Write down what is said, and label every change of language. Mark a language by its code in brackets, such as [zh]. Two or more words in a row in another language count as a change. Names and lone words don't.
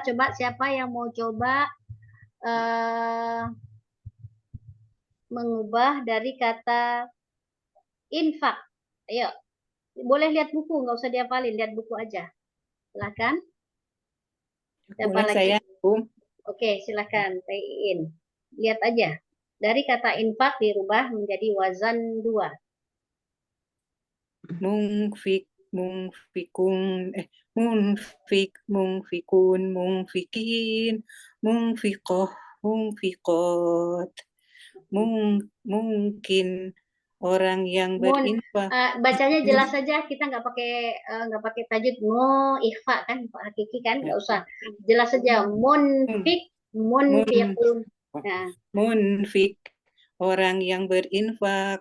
[id] Coba siapa yang mau coba mengubah dari kata infak. Ayo. Boleh lihat buku, nggak usah dihafalin, lihat buku aja. Silakan. Siapa lagi? Saya, Oke, silakan. Tayin. Lihat aja. Dari kata infak dirubah menjadi wazan 2. [ar] مُنْفِقُونَ مُنْفِقُونَ مُنْفِقِينَ مُنْفِقَة مُنْفِقَات, [id] mungkin orang yang berinfak. Bacanya jelas saja, kita nggak pakai tajwid ikhfa kan, hakiki kan, nggak usah. Jelas saja munfikun. Nah. Munfik, orang yang berinfak.